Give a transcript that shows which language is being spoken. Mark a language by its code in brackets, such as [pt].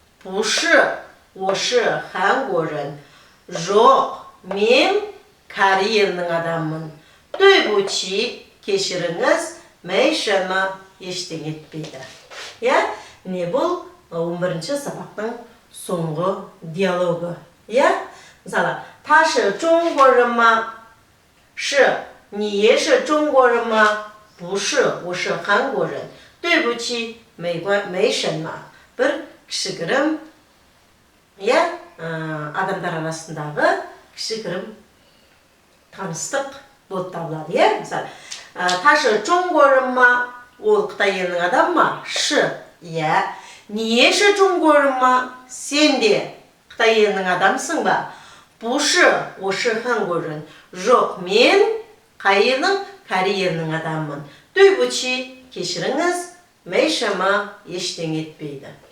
[zh] 不是，我是韩国人。 [kk] жоқ, мен Корей елінің адаммын. [zh] 对不起, [kk] кешіріңіз, [zh] 没什么, [kk] ештеңе етпейді. Не бұл 11-ші сабақтың соңғы диалогы. Мысалы, [zh] 他是中国人吗? 是。你也是中国人吗?不是，我是韩国人。对不起，没什么。 [kk] бір кішігірім адамдар арасындағы кішігірім таныстық болып табылады. Мысалы, [zh] 他是中国人吗? [kk] ол Қытай елінің адамы ма? [zh] 是。你也是中国人吗? [kk] сен де Қытай елінің адамсың ба? [zh] 不是，我是韩国人。 [kk] жоқ, мен Корей елінің адаммын. [zh] 对不起, [kk] кешіріңіз, [zh] 没什么, [kk] ештеңе етпейді.